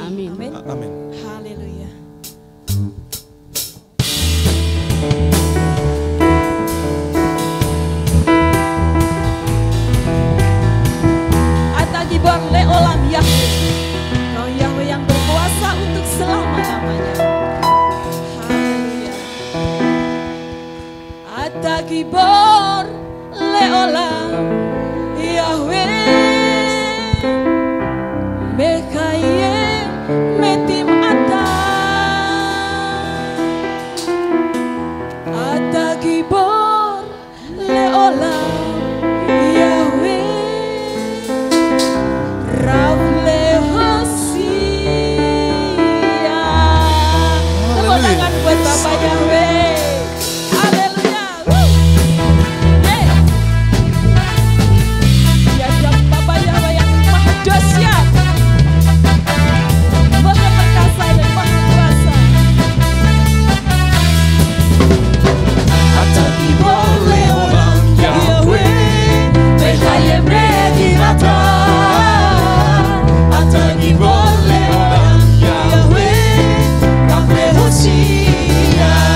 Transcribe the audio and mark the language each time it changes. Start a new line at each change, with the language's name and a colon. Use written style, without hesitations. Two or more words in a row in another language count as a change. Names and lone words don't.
Indonesian: Amin. Amin. Amin. Haleluya.
Hebrew: אתה גיבור לעולם יהוה.
Indonesian: Kau Yahweh yang berkuasa untuk selama-lamanya. Haleluya.
Hebrew: אתה גיבור לעולם יהוה. מקיים מתים אתה גיבור לעולם יהוה רב להושיע.
Indonesian: Tepuk tangan buat Bapak Yahweh. Haleluya. Ya Bapak Yahweh yang maha dahsyat, maha perkasa dan maha kuasa.
Hebrew: אתה גיבור לעולם יהוה, מקיים רגימטה. אתה גיבור לעולם יהוה, רב להושיע.